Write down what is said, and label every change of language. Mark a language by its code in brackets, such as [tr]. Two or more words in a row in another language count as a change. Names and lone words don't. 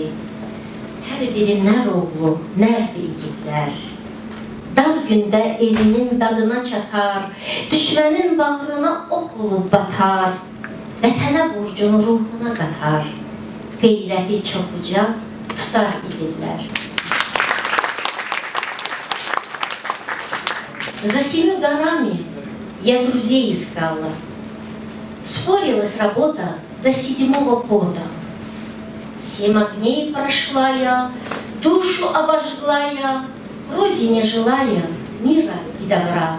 [az] Hər biri nər oğlu, nərdi igidlər. Dar gündə elinin dadına çatar, düşmənin bağrına ox olub batar. Vətənə borcunu ruhuna qatar, qeyrəti çox uca tutar igidlər. [ru] За 7 горами я друзей искала. Спорилась работа до 7-го пота. 7 огней прошла я, душу обожгла я, родине желая мира и добра.